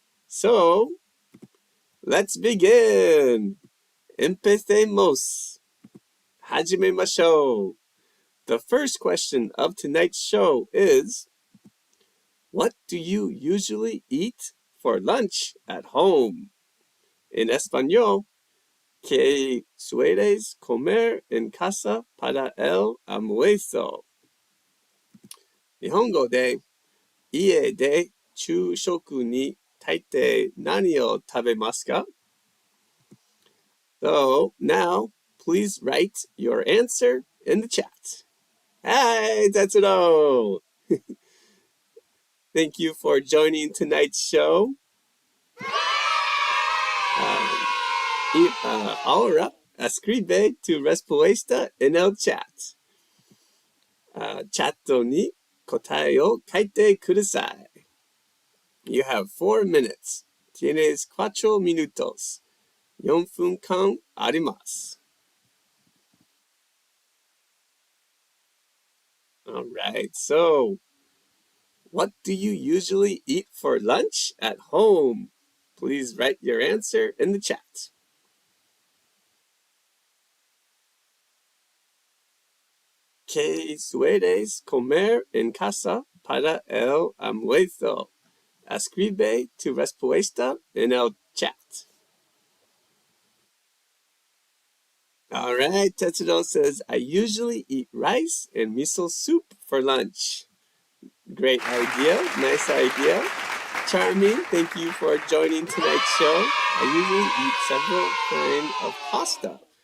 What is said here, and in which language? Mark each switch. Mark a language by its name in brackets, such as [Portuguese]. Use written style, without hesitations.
[English] So, let's begin. [Spanish] Empecemos. [Japanese] Hajimemashou. [English] The first question of tonight's show is, what do you usually eat for lunch at home? [Spanish] In español, ¿qué sueles comer en casa para el almuerzo? [Japanese] 日本語で、家で昼食に大抵何を食べますか? [English] So, now, please write your answer in the chat. Hi, Tetsudo! Thank you for joining tonight's show. [Spanish] Ahora, escribe tu respuesta en el chat. [Japanese] Chat ni kotae o kaite kudasai. [English] You have 4 minutes. [Spanish] Tienes 4 minutos. [Japanese] 4分間あります. [English] All right, so what do you usually eat for lunch at home? Please write your answer in the chat. [Spanish] ¿Qué sueles comer en casa para el almuerzo? Escribe tu respuesta en el chat. [English] All right, Tetsudo says, I usually eat rice and miso soup for lunch. Great idea. Nice idea. Charming, thank you for joining tonight's show. I usually eat several kinds of pasta.